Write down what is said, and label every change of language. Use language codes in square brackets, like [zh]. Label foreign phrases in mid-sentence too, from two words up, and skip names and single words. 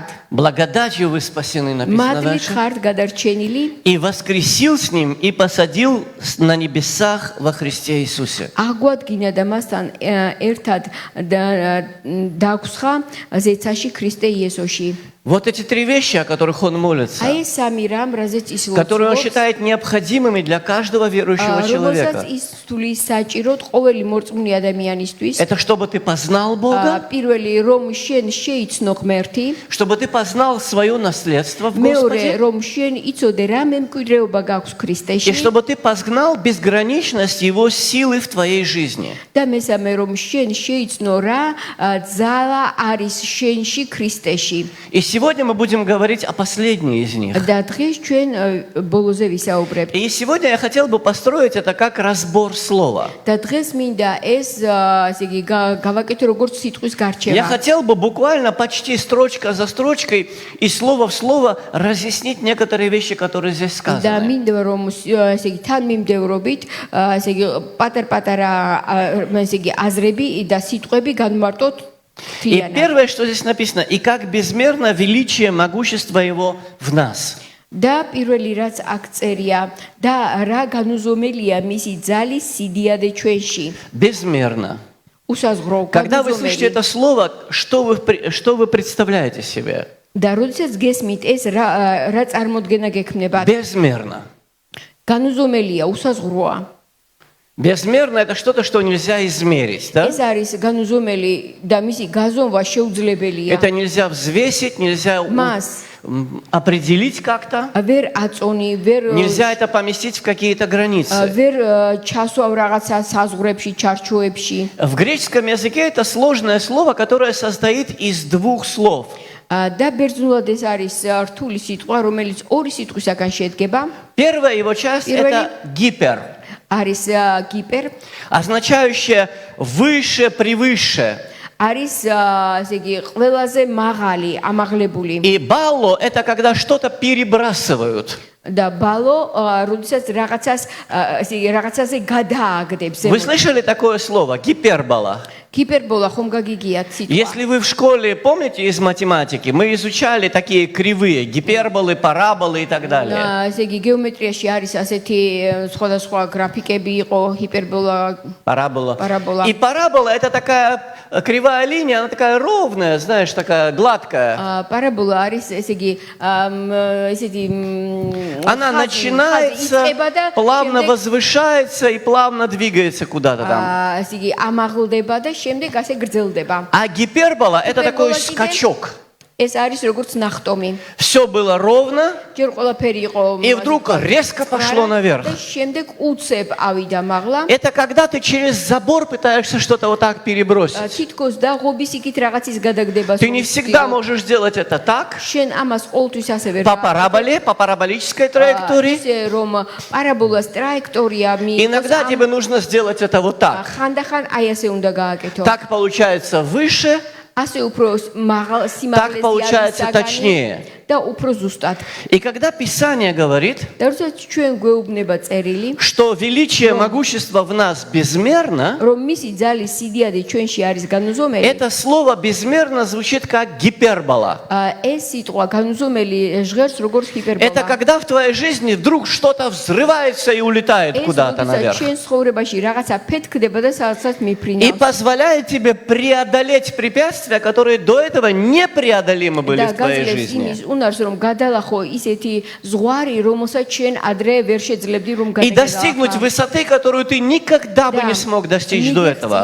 [ru] Благодатью вы спасены, написано [ka] მადლით [ru] дальше. [ka] ხართ გადარჩენილი, [ru] И воскресил с Ним и посадил на небесах во Христе Иисусе. [ka] აგვადგინა და მასთან ერთად დაგვსხა ზეცაში ქრისტე იესოში. [ru] Вот эти три вещи, о которых он молится, [ka] აი ეს სამი რამ, რაზეც ის [ru] которые он [ka] ლოცულობს, [ru] считает необходимыми для каждого верующего [ka] რომელსაც [ru] человека. [ka] ის თulis საჭიროდ ყოველი მორწმუნე ადამიანისთვის. [ru] Это чтобы ты познал Бога, [ka] პირველი რომ შენ შეიცნო ღმერთი, [ru] чтобы ты познал свое наследство в [ka] მეორე [ru] Господе, [ka] რომ შენ იცოდე რა მემკვიდრეობა გაქვს [ru] и [ka] ქრისტეში [ru] чтобы ты познал безграничность Его силы в твоей жизни. [ka] და მესამე რომ შენ შეიცნო რა ძალა არის შენში ქრისტეში. [ru] И сегодня мы будем говорить о последней из них. [ka] და დღეს ჩვენ ბოლოზე ვისაუბრებთ. [ru] И сегодня я хотел бы построить это как разбор слова. [ka] და დღეს მინდა ეს ესე იგი გავაკეთო როგორც სიტყვის [ru] Я [ka] გარჩევა. [ru] хотел бы буквально почти строчка за строчкой и слово в слово разъяснить некоторые вещи, которые здесь [ka] და [ru] сказаны. [ka] მინდა რომ ესე იგი თან მიმდევრობით ესე იგი პატარ-პატარა ესე იგი აზრები და სიტყვები განმარტოთ [ru] И [ka] თლიანად. [ru] первое, что здесь написано, и как безмерно величие могущества Его в нас. [ka] და პირველი რაც აქ წერია და რა განუზომელია მისი ძალის სიდიადე ჩვენში. [ru] Безмерно. [ka] უსაზღრო [ru] Когда вы слышите это слово, что вы представляете себе? [ka] და როდესაც გესმით ეს რა წარმოდგენა გექმნებათ? [ru] Безмерно. [ka] განუზომელია, უსაზღროა. [ru] Безмерно это что-то, что нельзя измерить, да? [ka] ეს არის განუზომელი და მისი გაზომვა შეუძლებელია. [ru] Это нельзя взвесить, нельзя [ka] მას [ru] определить как-то. [ka] ვერ აწონი, ვერ [ru] Нельзя это поместить в какие-то границы. [ka] ვერ ჩასვავ რაღაცა საზღვრებში, ჩარჩოებში. [ru] В греческом языке это сложное слово, которое состоит из двух слов. [ka] და ბერძნულად ეს არის რთული სიტყვა, რომელიც ორი სიტყვისაგან შედგება. [ru] Первая его часть это гипер, [ka] არის გიპერ, [ru] означающее выше, превыше. [ka] არის ესე იგი ყველაზე მაღალი, ამაღლებული. [ru] И балло это когда что-то перебрасывают. [ka] და ბალო, როდესაც რაღაცაზე გადააგდებს. [ru] Вы слышали такое слово гипербола? [ka] Гипербола ხომ გაგიგიათ სიტყვა? [ru] Если вы в школе помните из математики, мы изучали такие кривые, гиперболы, параболы и так далее. [ka] ესე იგი გეომეტრიაში არის ასეთი სხვადასხვა გრაფიკები იყო, ჰიპერბოლა, [ru] Парабола. [ka] Парабола. [ru] И парабола это такая кривая линия, она такая ровная, знаешь, такая гладкая. [ka] парабола არის ესე იგი ესეთი [ru] Она начинается, плавно возвышается и плавно двигается куда-то там. [ka] ესე იგი ამაღლდება და შემდეგ ასე გრძელდება. [ru] А гипербола это такой [ka] Гипербола [ru] скачок. [ka] ეს არის როგორც ნახტომი. [ru] Все было ровно, [ka] ჯერ ყველაფერი იყო [ru] и вдруг резко пошло наверх. [ka] და შემდეგ უცებ ავიდა მაღლა. [ru] Это когда ты через забор пытаешься что-то вот так перебросить. [ka] თითქოს და ღობის იქით რაღაცის გადაგდება. [ru] Ты не всегда можешь сделать это так, [ka] შენ ამას ყოველთვის ასე ვერ [ru] по параболе, по параболической траектории. [ka] ისე რომ პარაბოლას траектория [ru] Иногда тебе нужно сделать это вот так. [ka] ხანდახან აი ასე უნდა გააკეთო. [ru] Так получается выше, [ka] ასე უფრო მაღალ სიმაღლეზე [ru] получается точнее. [ka] და უფრო ზუსტად. [ru] И когда Писание говорит, [ka] და როდესაც ჩვენ გვეუბნება წერილი, [ru] что величие, могущество в нас безмерно, [ka] რომ მისი ძალის სიდიადე ჩვენში არის განუზომელი, [ru] это слово безмерно звучит как гипербола. [ka] ეს სიტყვა განუზომელი ჟღერს როგორც ჰიპერბოლა. [ru] Это когда в твоей жизни вдруг что-то взрывается и улетает куда-то наверх. [ka] ჩვენ ცხოვრებაში რაღაცა ფეთქდება და სადაც [ru] И [ka] მიფრინავს. [ru] позволяет тебе преодолеть препятствия, которые до этого непреодолимы были [ka] და [ru] в твоей [ka] გაძლევს [ru] жизни. [ka] იმის უნარს, რომ გადალახო ისეთი ზღვარი, რომელსაც ჩვენ ადრე ვერ შეძლებდი რომ [ru] И достигнуть высоты, которую ты никогда бы не смог достичь до этого.